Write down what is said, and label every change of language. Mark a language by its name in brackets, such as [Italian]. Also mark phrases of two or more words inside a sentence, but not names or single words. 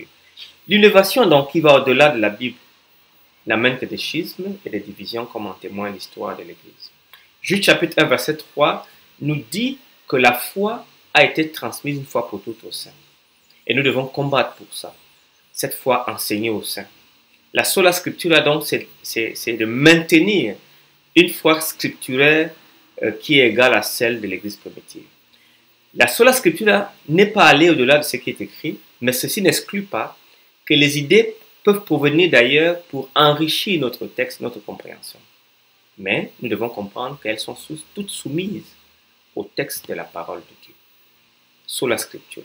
[French] L'innovation donc qui va au-delà de la Bible n'amène que des schismes et des divisions comme en témoigne l'histoire de l'Église. Jude chapitre 1 verset 3 nous dit que la foi a été transmise une fois pour toutes aux saints. Et nous devons combattre pour ça. Cette foi enseignée aux saints. La [Latin] sola scriptura [French] donc c'est de maintenir une foi scripturaire qui est égale à celle de l'Église primitive. La [Latin] sola scriptura [French] n'est pas allée au-delà de ce qui est écrit, mais ceci n'exclut pas que les idées peuvent provenir d'ailleurs pour enrichir notre texte, notre compréhension. Mais nous devons comprendre qu'elles sont toutes soumises au texte de la parole de Dieu, sur la scripture.